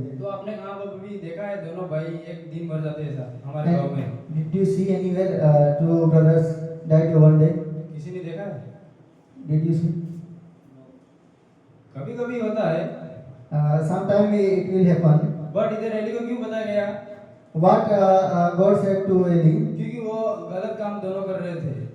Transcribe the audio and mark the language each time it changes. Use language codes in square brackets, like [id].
[hi] तो आपने कहाँ पर भी देखा है दोनों भाई एक दिन मर जाते हैं ऐसा हमारे गांव में? [en] Did you see anywhere two brothers died one day? [hi] किसी ने देखा है? [en] Did you see? [hi] कभी कभी होता है, [en] Sometime it will happen. [hi] But इधर एली को क्यों बताया गया? [en] What God said to Eli? [hi] क्योंकि वो गलत काम दोनों कर रहे थे।